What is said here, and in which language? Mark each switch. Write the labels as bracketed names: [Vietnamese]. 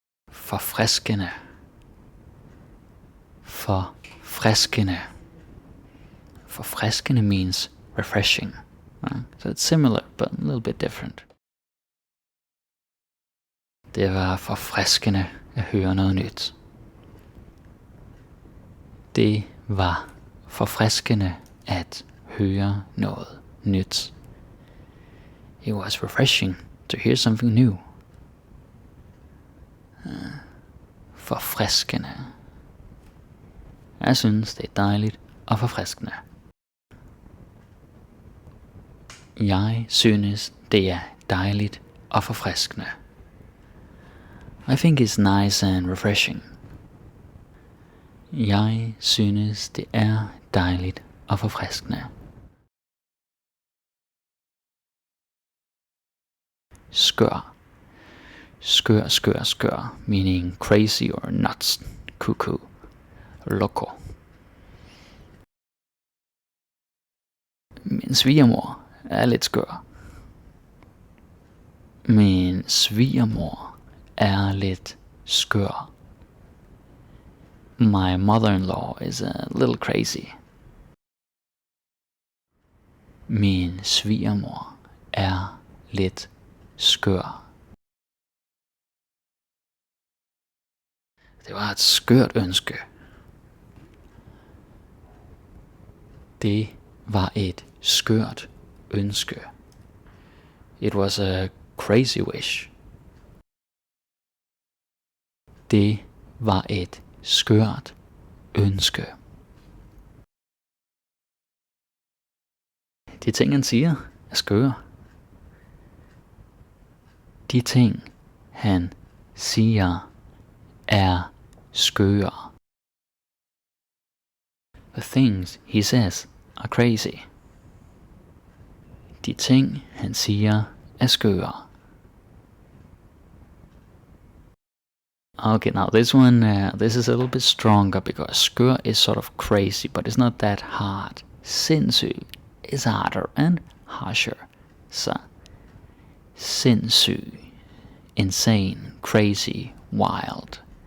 [Danish] Forfriskende. [English] Forfriskende. Forfriskende means refreshing. So it's similar, but a little bit different. [Danish] Det var forfriskende at høre noget nyt. Det var forfriskende at høre noget nyt. [English] It was refreshing to hear something new. [Danish] Forfriskende. Jeg synes, det er dejligt og forfriskende. Jeg synes, det er dejligt og forfriskende. [English] I think it's nice and refreshing. [Danish] Jeg synes, det er dejligt og forfriskende. [English] Skør. Skør, skør, skør, meaning crazy or nuts, cuckoo, loco. [Danish] Min svigermor er lidt skør. Min svigermor er lidt skør. [English] My mother-in-law is a little crazy. [Danish] Min svigermor er lidt skør. Det var et skørt ønske. Det var et skørt ønske. [English] It was a crazy wish. [Danish] Det var et skørt ønske. De ting, han siger, er skøre. De ting, han siger, er skøre. [English] The things he says are crazy. [Danish] De ting, han siger, er skøre. [English] Okay, now this one, this is a little bit stronger because skør is sort of crazy, but it's not that hard. Sindssyg is harder and harsher. [Danish] Så sindssyg, [English] insane, crazy, wild.